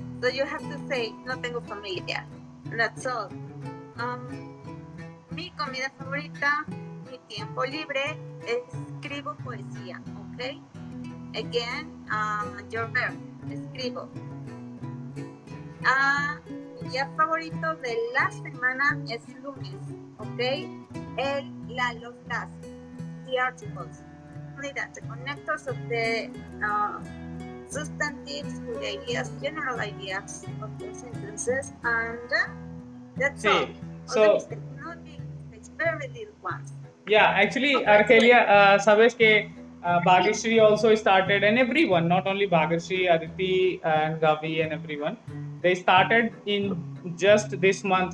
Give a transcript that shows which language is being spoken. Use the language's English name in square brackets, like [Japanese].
[English] So you have to say, [Spanish] no tengo familia. [English] That's all. [Spanish] Mi comida favorita, mi tiempo libre, escribo poesía, okay? [English] Again, your verb, escribo. [Spanish] Mi día favorito de la semana es lunes, ¿ok? [English] The articles. Only that, the connectors of the substantives with ideas, general ideas of the sentences, and that's all. So, it's very little ones. Yeah, actually, Argelia, [Spanish] sabes que [English] Bhagyashree also started, and everyone, not only Bhagyashree, Aditi, and Gavi, and everyone, they started in just this month.